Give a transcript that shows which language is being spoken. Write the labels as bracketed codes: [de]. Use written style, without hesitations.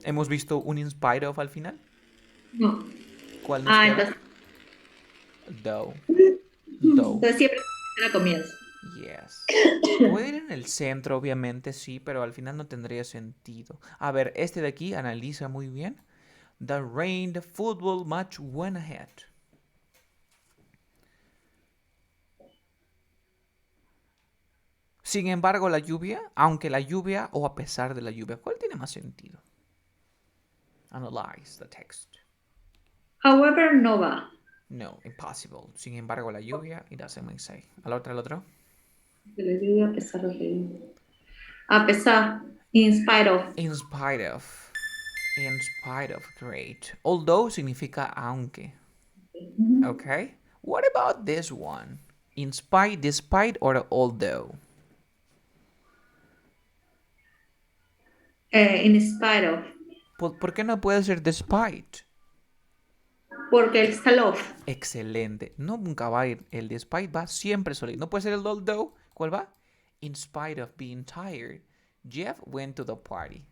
[es] ¿Hemos visto un in spite of al final? no. ¿Cuál nos Ah, queda? entonces, [en] Though. Though. [es] entonces siempre la comienzo. [en] Yes. [es] Puede ir en el centro, obviamente, sí, pero al final no tendría sentido. A ver, este de aquí analiza muy bien. [en] The rain, the football match went ahead. [es] Sin embargo, la lluvia, aunque la lluvia o a pesar de la lluvia, ¿cuál tiene más sentido? [en] Analyze the text. [es] However, no va. No, impossible. Sin embargo, la lluvia, [en] it doesn't make sense. [es] ¿Al otro, al otro? Que le digo a pesar de. A pesar, in spite of. [en] In spite of. In spite of, great. [es] Although significa aunque. Okay. [en] What about this one? In spite, despite, or although? In spite of. [es] ¿Por qué no puede ser despite? Porque está love. Excelente. No, nunca va a ir. El despite va siempre solito. No puede ser el although. ¿Cuál va? [en] In spite of being tired, Jeff went to the party.